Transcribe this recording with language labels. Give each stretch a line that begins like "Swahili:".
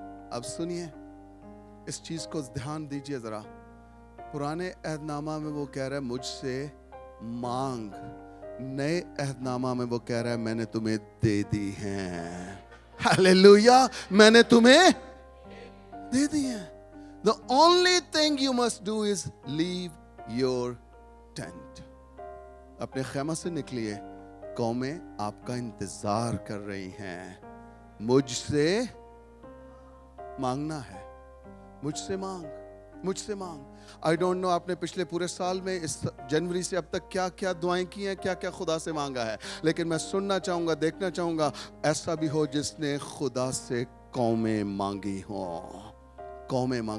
Urdu: اب سنیے اس چیز کو دھیان دیجئے ذرا. پرانے عہد نامہ میں وہ کہہ رہا ہے مجھ سے مانگ, نئے عہد نامہ میں وہ کہہ رہا ہے میں نے تمہیں دے دی ہیں. ہاللویا. میں نے تمہیں دے دی ہیں.
English: The only thing you must do is leave your tent.
Urdu: اپنے خیمہ سے نکلیے, قومیں آپ کا انتظار کر رہی ہیں. مجھ سے مانگنا ہے, مجھ سے مانگ, مجھ سے مانگ.
English: I don't know
Urdu: آپ نے پچھلے پورے سال میں اس جنوری سے اب تک کیا کیا دعائیں کی ہیں, کیا کیا خدا سے مانگا ہے, لیکن میں سننا چاہوں گا, دیکھنا چاہوں گا ایسا بھی ہو جس نے خدا سے قومیں مانگی ہوں. قومیں مانگ.